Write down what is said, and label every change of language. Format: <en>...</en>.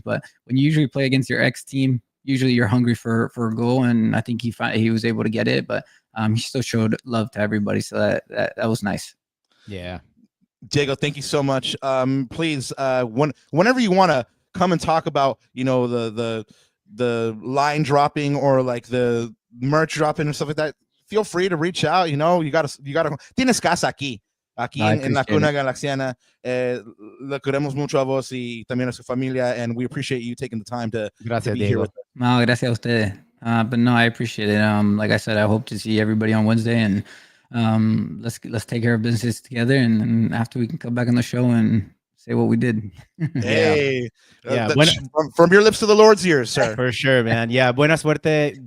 <en>But when you usually play against your ex team, usually you're hungry for a goal, and I think he was able to get it, but he still showed love to everybody, so that was nice. Yeah, Diego, thank you so much. Please, whenever you want to come and talk about, the line dropping or like the merch dropping and stuff like that, feel free to reach out. You gotta.</en> <es>Tienes casa aquí. Aquí en La Cuna Galaxiana, le queremos mucho a vos y también a su familia,</es> <en>and we appreciate you taking the time to be Diego. here with us.</en> <es>No, gracias a ustedes.</es> <en>But no, I appreciate it. Like I said, I hope to see everybody on Wednesday, and let's take care of business together, and after we can come back on the show and say what we did. Hey, Yeah. From your lips to the Lord's ears, sir. For sure, man. Yeah,</en> <es>buena suerte.</es>